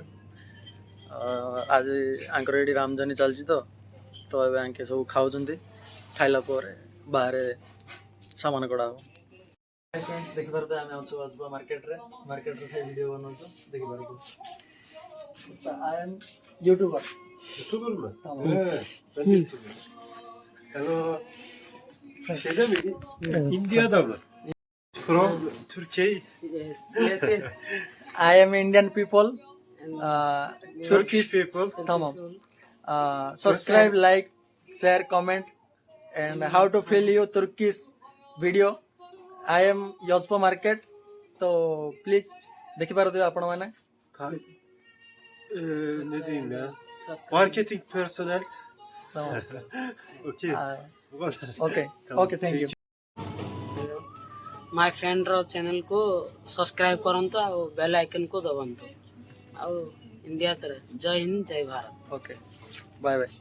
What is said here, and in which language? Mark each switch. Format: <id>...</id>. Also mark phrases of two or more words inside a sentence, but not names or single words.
<or>ଆଜି ଆଙ୍କର ଏଠି ରାମଜାନି ଚାଲିଛି ତ ଏବେ ଆଙ୍କେ ସବୁ ଖାଉଛନ୍ତି, ଖାଇଲା ପରେ ବାହାରେ ସାମାନ କଡ଼ା ହବ। फ्रेंड्स ଦେଖିପାରୁଥିବେ ଆମେ ଅଛୁ ଆଜବା ମାର୍କେଟରେ ଖାଇ ଭିଡ଼ିଓ ବନଉଛୁ, ଦେଖିପାରୁଥିବେ।</or> <en>I am YouTuber.</en> <tr>YouTuber mı? Tamam. He, ben de YouTuber. Hello. Şeyde mi? India'da mı?</tr> <en>From Turkey. Yes. I am Indian people. Turkish people.</en> <tr>Tamam.</tr> <en>Subscribe, like, share, comment, and how to feel you Turkish video. I am Yozpa Market.</en> <or>तो प्लीज ଦେଖିପାରୁଥିବେ ଆପଣମାନେ।</or> <tr>Ne diyeyim ya? Marketing personel. Tamam. Okey. Bu kadar.</tr> <en>Okay.</en> <tr>Tamam.</tr> <en>Okay, thank you. my friend</en> <hi>रो चैनल को सब्सक्राइब करंतु और</hi> <en>bell icon</en> <hi>को दबांतु। और इंडिया तरह जय हिंद जय भारत।</hi> <en>Okay. Bye bye.</en>